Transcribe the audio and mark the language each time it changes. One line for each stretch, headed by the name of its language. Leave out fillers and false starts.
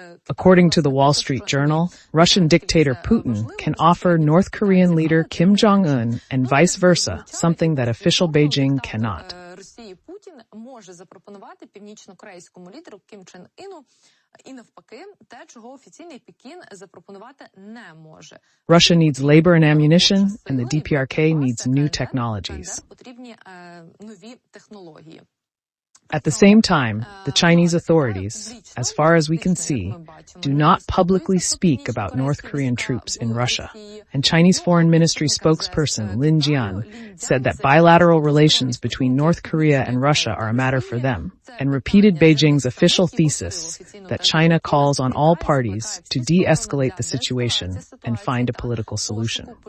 English: According to the Wall Street Journal, Russian dictator Putin can offer North Korean leader Kim Jong-un and vice versa, something that official Beijing cannot.
Ukrainian: Може запропонувати північно-корейському лідеру Кім Чен Іну і навпаки, те, чого офіційний Пекін запропонувати не може.
English: Russia needs labor and ammunition, and the DPRK needs new technologies.
Ukrainian: Потрібні нові технології.
English: At the same time, the Chinese authorities, as far as we can see, do not publicly speak about North Korean troops in Russia. And Chinese Foreign Ministry spokesperson Lin Jian said that bilateral relations between North Korea and Russia are a matter for them, and repeated Beijing's official thesis that China calls on all parties to de-escalate the situation and find a political solution.